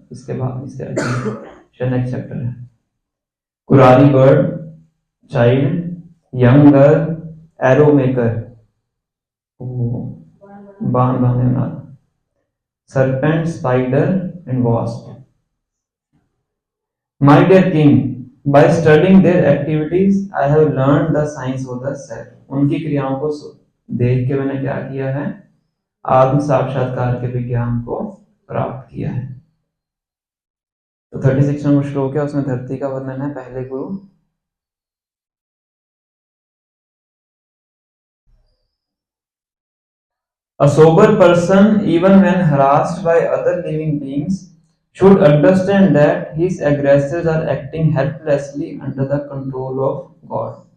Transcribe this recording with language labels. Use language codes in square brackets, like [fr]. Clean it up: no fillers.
[hi] इसके बाद इसके [en] next chapter है, कुरारी bird, child, young girl, arrow maker, [hi] बाण बांधने वाला, [en] serpent, spider and wasp. My dear king, by studying their activities, I have learned the science of the self. [hi] उनकी क्रियाओं को देख के मैंने क्या किया है, आत्म साक्षात्कार के विज्ञान को प्राप्त किया है। तो 36 नंबर श्लोक है, उसमें धरती का वर्णन है। पहले गुरु [en] A sober person, even when harassed by other living beings, should understand that his aggressors are acting helplessly under the control of God.